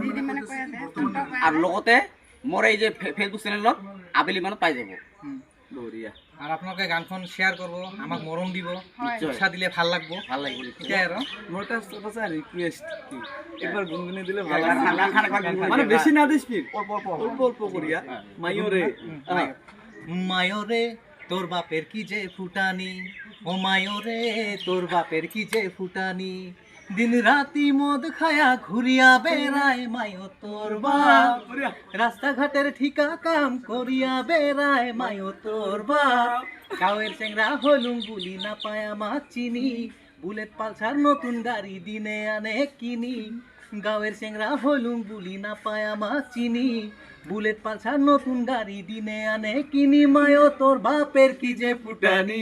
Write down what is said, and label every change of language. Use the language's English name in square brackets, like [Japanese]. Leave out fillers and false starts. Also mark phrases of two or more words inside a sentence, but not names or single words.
[Assamese] মানে কৈ আছে তহঁতক আৰু লগতে মোৰ এই যে ফেচবুক চেনেলত আবেলি মানত পাই যাব। বঢ়িয়া। আৰু আপোনালোকে গানখন শ্বেয়াৰ কৰিব, আমাক মৰম দিব, নিশ্চয়। উৎসাহ দিলে ভাল লাগব। ভাল লাগিব তেতিয়াই আৰু মোৰ এটা সবচে ৰিকুৱেষ্ট একবাৰ গুনগুনি দিলে ভাল গান লাগে। গান একবাৰ গুনগুনি মানে দিবা। [Bangla] বেছি না দিস স্পিড অল্প অল্প করিয়া মাইয়রে মায়রে তোর বাপের কি যে ফুটানি, ও মায়রে তোর বাপের কি যে ফুটানি, দিন রাতি মদ খায়া ঘুরিয়া বেড়ায় মায়ো তোর বাপ, রাস্তাঘাটের ঠিকা কাম করিয়া বেড়ায় মায়ো তোর বাপ, গাঁয়ের চেংরা হলুম বুলি না পায় আমার চিনি, বুলেট পালসার নতুন গাড়ি দিনে আনে কিনি, গাঁয়ের চেংরা হলুম বুলি না পায় আমার চিনি, বুলেট পালসার নতুন গাড়ি দিনে আনে কিনি, মায়ো তোর বাপের কি যে ফুটানি,